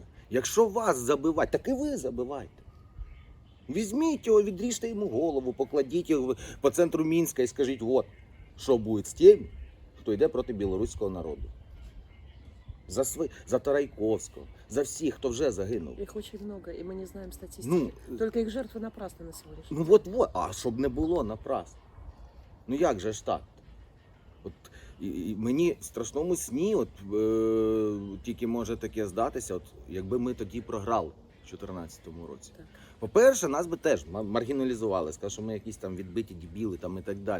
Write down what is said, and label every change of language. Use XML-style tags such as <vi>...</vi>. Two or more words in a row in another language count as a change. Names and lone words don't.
<uk>Якщо вас забивають, так і ви забивайте. Візьміть його, відріжте йому голову, покладіть його по центру Мінська і скажіть: от, що буде з тим, хто йде проти білоруського народу. За Тарайковського, за всіх, хто вже загинув.</uk> <ru>Их очень много, и мы не знаем статистики. Ну, Только их жертвы напрасны на сегодняшний ну день.</ru> <uk>от, а щоб не було напрасно. Ну як же ж так? От, і мені в страшному сні, от, тільки може таке здатися, от, якби ми тоді програли в 2014 році. Так. По-перше, нас би теж маргіналізували, сказали, що ми якісь там відбиті дебіли там і так далі.</uk>